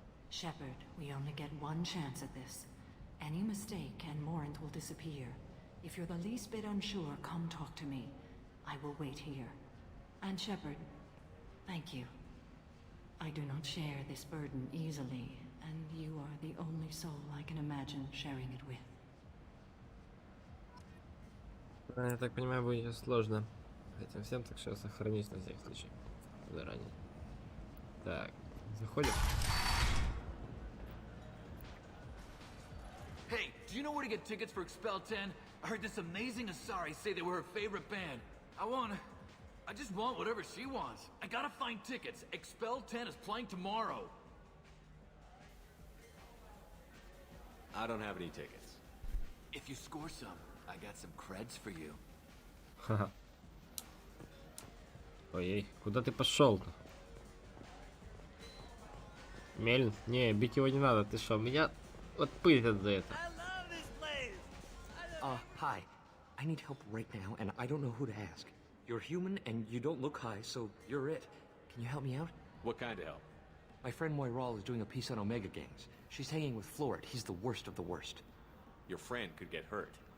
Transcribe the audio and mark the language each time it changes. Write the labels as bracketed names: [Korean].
[English] Shepard, we only get one chance at this. Any mistake and Morinth will disappear. If you're the least bit unsure, come talk to me. I will wait here. And Shepard, thank you. I do not share this burden easily, and you are the only soul I can imagine sharing it with. [Russian] Я так понимаю, будет сложно этим всем, так что я сохранюсь на всякий случай заранее. Так, заходим. [English] Hey, do you know where to get tickets for Expel 10? I heard this amazing Asari say they were her favorite band. I just want whatever she wants. I gotta find tickets. Expel 10 is playing tomorrow. I don't have any tickets. If you score some, I got some creds for you. Ха-ха. [Russian] Ой, куда ты пошел-то? Мельн? Не, бить его не надо, ты что, меня отпылят за это. [English] Hi. I need help right now, and I don't know who to ask. You're human, and you don't look high, so you're it. Can you help me out? What kind of help? My friend Moiral is doing a piece on Omega gangs. She's hanging with Florid. He's the worst of the worst. Your friend could get hurt.